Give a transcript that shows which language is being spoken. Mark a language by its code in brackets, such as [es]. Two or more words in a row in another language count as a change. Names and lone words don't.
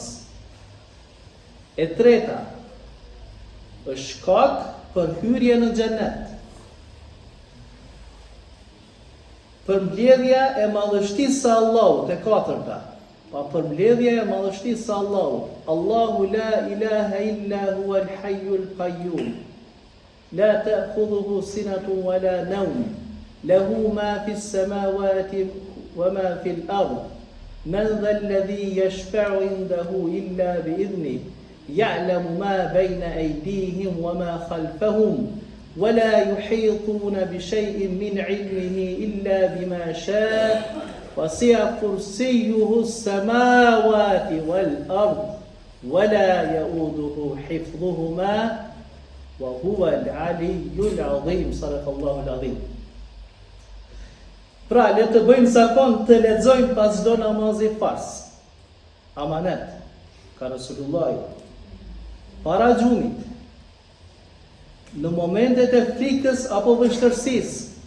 [sq] E treta, është shkak për hyrje në xhenet. Përmbledhja e madhështisë së Allahut, e katërta. Pa përmbledhja e madhështisë së Allahut. [ar] الله لا إله إلا هو الحي القيوم. لا تأخذه سنة ولا نوم. له ما في السماوات وما في الأرض. من ذا الذي يشفع عنده إلا بإذنه. يعلم ما بين أيديهم وما خلفهم. ولا يحيطون بشيء من علمه إلا بما شاء وسع كرسيه السماوات والأرض ولا يؤوده حفظهما وهو العلي العظيم صدق الله العظيم. [sq] Pra, le të bëjmë zakon të lexojmë pas çdo namazi fars. Amanet, ka Rasulullah. Para xhumit, në momentet e frikës apo vështërësisë.